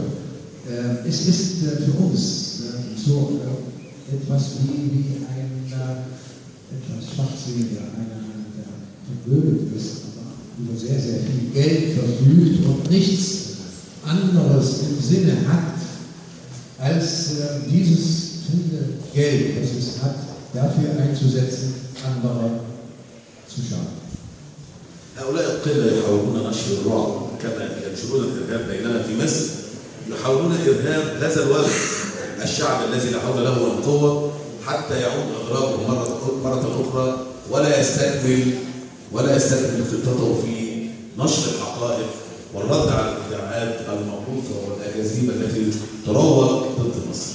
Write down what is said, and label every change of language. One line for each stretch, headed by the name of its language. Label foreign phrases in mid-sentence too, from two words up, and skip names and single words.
German: Es ist für uns so etwas wie ein etwas Schwachsinniger, einer, der vermögend ist, aber über sehr, sehr viel Geld verfügt und nichts anderes im Sinne hat, als dieses viele Geld, das es hat, dafür einzusetzen, andere zu schaden.
Arabic: هؤلاء القلة يحاولون نشر الرعب كما ينشرون الإرهاب بيننا في مصر، يحاولون إرهاب هذا الوطن، الشعب الذي لا حول له ولا قوة، حتى يعود أغرابه مرة أخرى ولا يستكمل خطته في نشر الحقائق والرد على الادعاءات المغلوطة والأكاذيب التي تروج ضد مصر.